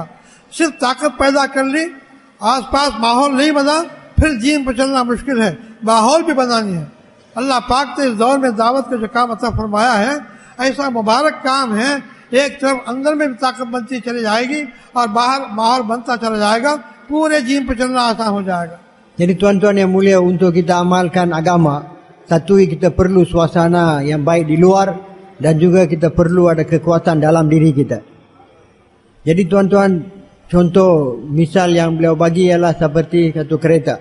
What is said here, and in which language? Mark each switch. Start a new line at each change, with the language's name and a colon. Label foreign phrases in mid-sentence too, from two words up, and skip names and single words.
Hindi: सिर्फ ताकत पैदा कर ली, आसपास माहौल नहीं बना, फिर दीन पर चलना मुश्किल है। माहौल भी बनानी है। अल्लाह पाक ने इस दौर में दावत का जो काम अता फरमाया है, ऐसा मुबारक काम है। एक तरफ अंदर में भी ताकत बनती चली जाएगी और बाहर माहौल बनता चला जाएगा, पूरे दीन पर चलना आसान हो जाएगा।
Malay: Jadi tuan-tuan yang mulia, untuk kita amalkan agama, satu kita perlu suasana yang baik di luar, dan juga kita perlu ada kekuatan dalam diri kita. Jadi tuan-tuan, contoh misal yang beliau bagi ialah seperti satu kereta.